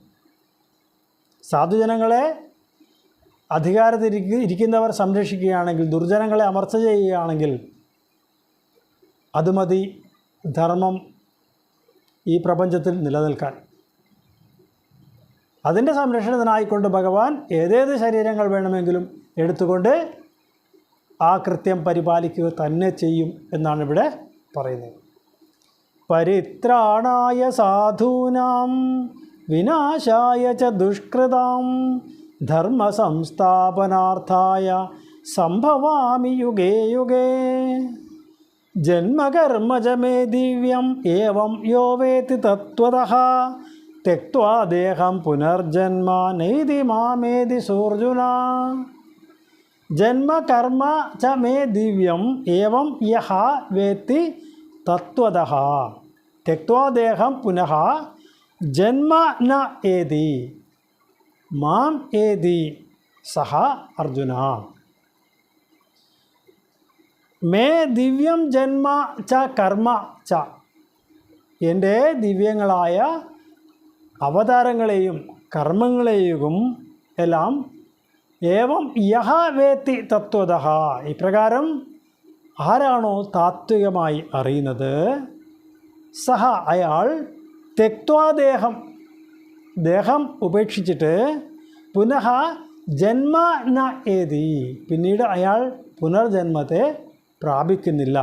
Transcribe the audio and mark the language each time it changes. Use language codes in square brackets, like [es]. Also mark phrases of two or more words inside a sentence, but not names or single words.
[ml] സാധുജനങ്ങളെ അധികാരത്തിൽ ഇരിക്കുന്നവർ സംരക്ഷിക്കുകയാണെങ്കിൽ, ദുർജനങ്ങളെ അമർച്ച ചെയ്യുകയാണെങ്കിൽ അത് മതി ധർമ്മം ഈ പ്രപഞ്ചത്തിൽ നിലനിൽക്കാൻ. അതിൻ്റെ സംരക്ഷണത്തിനായിക്കൊണ്ട് ഭഗവാൻ ഏതേത് ശരീരങ്ങൾ വേണമെങ്കിലും എടുത്തുകൊണ്ട് ആ കൃത്യം പരിപാലിക്കുക തന്നെ ചെയ്യും എന്നാണ് ഇവിടെ പറയുന്നത്. [sa] परित्राणाय साधूनां विनाशाय च दुष्कृताम् धर्म संस्थापनार्थाय संभवामि युगे युगे. जन्मकर्म च मे दिव्यम् एवं यो वेत्ति तत्वतः त्यक्त्वा देहं पुनर्जन्म नैति मामेति सोर्जुन. जन्मकर्म च मे दिव्यं एवं यह वेत्ति तत्वतः त्यक्त्वा देहं पुनः जन्म न एति मां एति सह अर्जुन. मे दिव्यं जन्म च कर्म च, [ml] എൻ്റെ ദിവ്യങ്ങളായ അവതാരങ്ങളെയും കർമ്മങ്ങളെയും എല്ലാം [sa] एवं यह वेत्ति तत्वतः, [ml] ഇപ്രകാരം ആരാണോ താത്വികമായി അറിയുന്നത്, സഹ അയാൾ തെക്വാദേഹം ദേഹം ഉപേക്ഷിച്ചിട്ട് [sa] पुनः जन्म न एति [ml] പിന്നീട് അയാൾ പുനർജന്മത്തെ പ്രാപിക്കുന്നില്ല.